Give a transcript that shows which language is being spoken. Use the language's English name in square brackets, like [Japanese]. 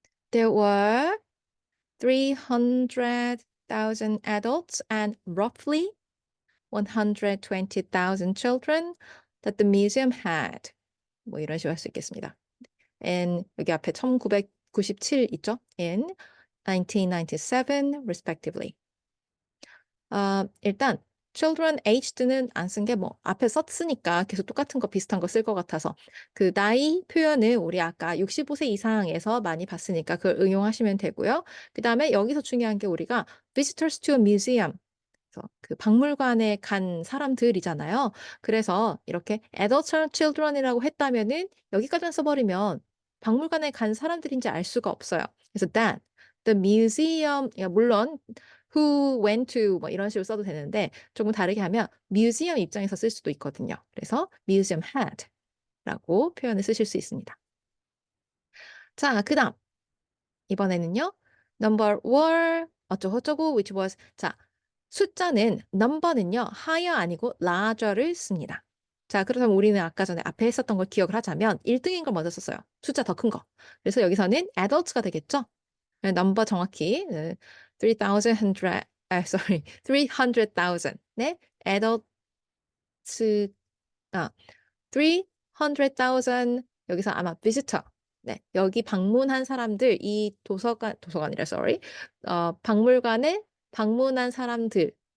[English] There were 300,000 adults and roughly 120,000 children that the museum had. [Korean] 뭐 이런 식으로 할 수 있겠습니다. [English] And [Korean] 여기 앞에 1997 있죠? [English] In 1997 respectively. [Korean] 일단 children aged는 안 쓴 게 뭐 앞에 썼으니까 계속 똑같은 거 비슷한 거 쓸 것 같아서 그 나이 표현을 우리 아까 65세 이상에서 많이 봤으니까 그걸 응용하시면 되고요. 그 다음에 여기서 중요한 게 우리가 [English] visitors to a museum [Korean] 그래서 그 박물관에 간 사람들이잖아요. 그래서 이렇게 adults and children이라고 했다면은 여기까지만 써버리면 박물관에 간 사람들인지 알 수가 없어요. 그래서 [English] that the museum [Korean] 물론 [English] who went to [Korean] 뭐 이런 식으로 써도 되는데 조금 다르게 하면 museum 입장에서 쓸 수도 있거든요. 그래서 [English] museum had [Korean] 라고 표현을 쓰실 수 있습니다. 자, 그 다음 이번에는요. [English] number were [Korean] 어쩌고저쩌고 [English] which was [Korean] 자 숫자는 number는요. higher 아니고 larger를 씁니다. 자 그렇다면 우리는 아까 전에 앞에 했었던 걸 기억을 하자면 1등인 걸 먼저 썼어요. 숫자 더 큰 거. 그래서 여기서는 adults가 되겠죠. 네, 넘버 정확히 3,100 sorry 300,000 네 adults 아 300,000 여기서 아마 visitor 네 여기 방문한 사람들 이 도서관이라 sorry 박물관에 방문한 사람들